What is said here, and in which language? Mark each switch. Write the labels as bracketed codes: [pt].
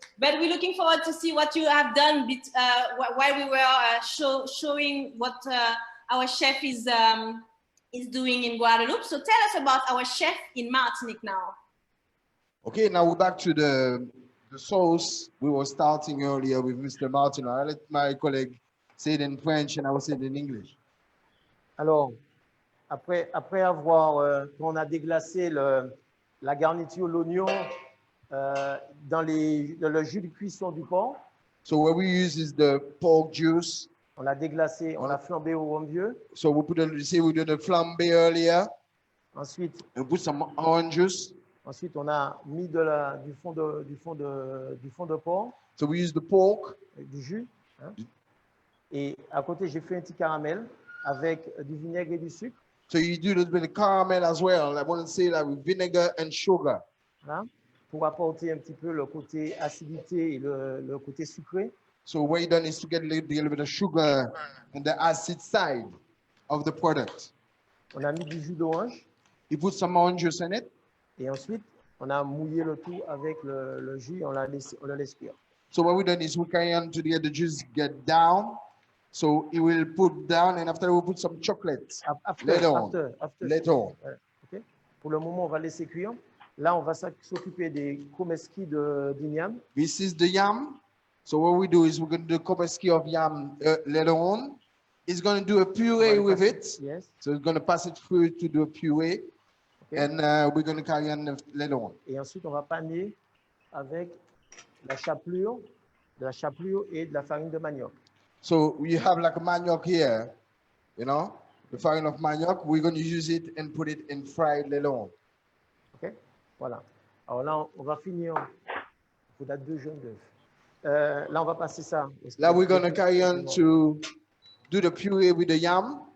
[en] But we're looking forward to see what you have done while we were showing what our chef is doing in Guadeloupe. So tell us about our chef in Martinique now. Okay, now we're back to the sauce we were starting earlier with Mr. Martin. I let my colleague say it in French and I will say it in English. [fr] Alors, après avoir, quand on a déglacé la garniture, l'oignon dans le jus de cuisson du porc. [en] So what we use is the pork juice. [fr] On l'a déglacé, on l'a flambé au rhum vieux. [en] So we did the flambé earlier. [fr] Ensuite, [en] we put some orange juice. [fr] Ensuite, on a mis du fond de porc. [en] So we use the pork. [fr] Avec du jus. Hein. Et à côté, j'ai fait un petit caramel avec du vinaigre et du sucre. [en] So you do a little bit of caramel as well. I want to say that with vinegar and sugar. [fr] Hein, pour apporter un petit peu le côté acidité et le côté sucré. [en] So what you done is to get a little bit of sugar and the acid side of the product. [fr] On a mis du jus d'orange. [en] You put some orange juice in it. [fr] Et ensuite, on a mouillé le tout avec le jus, on l'a laissé cuire. [en] So what we done is we carry on to get the juice get down. So it will put down, and after we put some chocolate. After. Later on. [fr] Ouais, okay. Pour le moment, on va laisser cuire. Là, on va s'occuper des komeski d'igname. [en] This is the yam. So what we do is we're going to do kopeski of yam later on. It's going to do a puree with it. Yes. So it's going to pass it through to do a puree. Okay. And we're going to carry on later on. [fr] Et ensuite, on va paner avec de la chapelure et de la farine de manioc. [en] So you have like a manioc here, you know, the farine of manioc. We're going to use it and put it in fried later on. [fr] OK? Voilà. Alors là, on va finir. Il faudra 2 jaunes d'œufs. Là, on va passer ça. [en] Now we're going to carry on to do the puree with the yam.